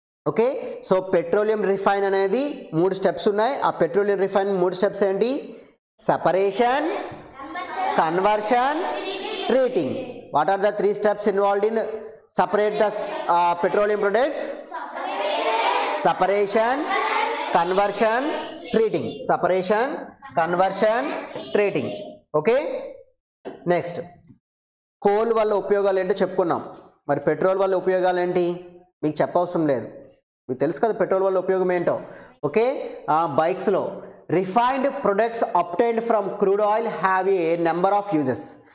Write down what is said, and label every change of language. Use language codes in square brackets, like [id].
[te] Okay, so petroleum refine అనేది 3 steps ఉన్నాయి. ఆ పెట్రోలియం రిఫైన్ 3 స్టెప్స్ ఏంటి, separation, conversion, treating. [en] What are the 3 steps involved in separate the petroleum products? Separation, conversion, treating. Separation, conversion, treating. [te] Okay, next coal వల్ల ఉపయోగాలు ఏంటో చెప్పుకున్నాం. మరి petrol వల్ల ఉపయోగాలు ఏంటి మీకు చెప్పవసరం లేదు, మీకు తెలుసు కదా పెట్రోల్ వల్ల ఉపయోగం ఏంటో. [en] Okay, బైక్స్లో refined products obtained from crude oil have a number of uses.